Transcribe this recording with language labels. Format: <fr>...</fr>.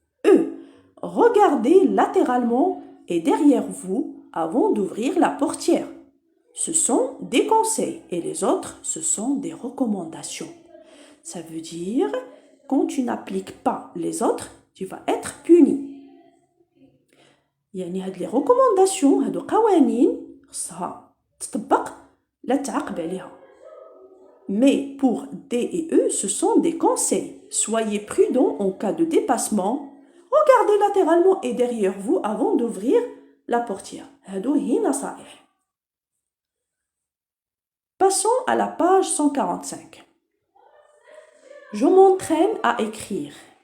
<fr>E, regardez latéralement et derrière vous avant d'ouvrir la portière. Ce sont des conseils et les autres, ce sont des recommandations. Ça veut dire, quand tu n'appliques pas les autres, tu vas être puni.</fr> <ar>يعني هاد لي ريكومونداسيون هادو قوانين خصها تطبق لا تعاقب عليها.</ar> <fr>Mais pour D et E, ce sont des conseils. Soyez prudents en cas de dépassement. Regardez latéralement et derrière vous avant d'ouvrir la portière.</fr> <ar>هادو هي نصائح.</ar> <fr>Passons à la page 145. Je m'entraîne à écrire.</fr>